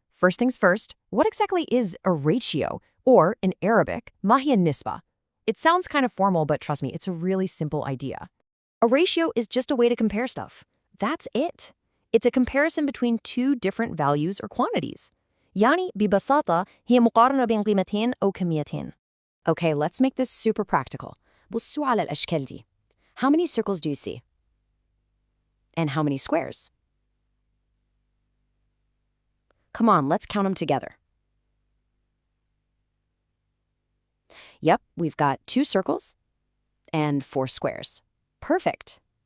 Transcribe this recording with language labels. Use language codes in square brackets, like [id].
[en] First things first, what exactly is a ratio? Or, in Arabic, [ar] ما هي النسبة? [en] It sounds kind of formal, but trust me, it's a really simple idea. A ratio is just a way to compare stuff. That's it. It's a comparison between two different values or quantities. [ar] يعني ببساطة هي مقارنة بين قيمتين أو كميتين. [en] Okay, let's make this super practical. [ar] بصوا على الأشكال دي. [en] How many circles do you see? And how many squares? Come on, let's count them together. Yep, we've got 2 circles and 4 squares. Perfect.